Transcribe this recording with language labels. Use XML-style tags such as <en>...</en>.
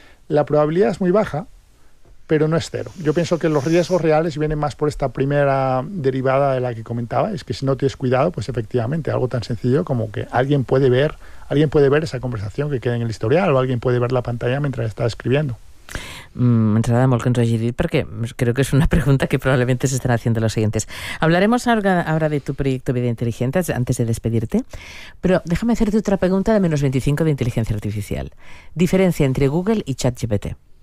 <es>La probabilidad es muy baja, pero no es cero. Yo pienso que los riesgos reales vienen más por esta primera derivada de la que comentaba, es que si no tienes cuidado, pues efectivamente algo tan sencillo como que alguien puede ver esa conversación que queda en el historial, o alguien puede ver la pantalla mientras está escribiendo.</es> <ca>M'agrada molt que ens ho hagi dit, perquè crec que és una pregunta que probablement s'estan fent</ca> <es>los siguientes. Hablaremos ahora de tu proyecto Vida Inteligente antes de despedirte, pero déjame hacerte otra pregunta de menos 25 de inteligencia artificial.</es> <ca>Diferència entre Google i ChatGPT.</ca>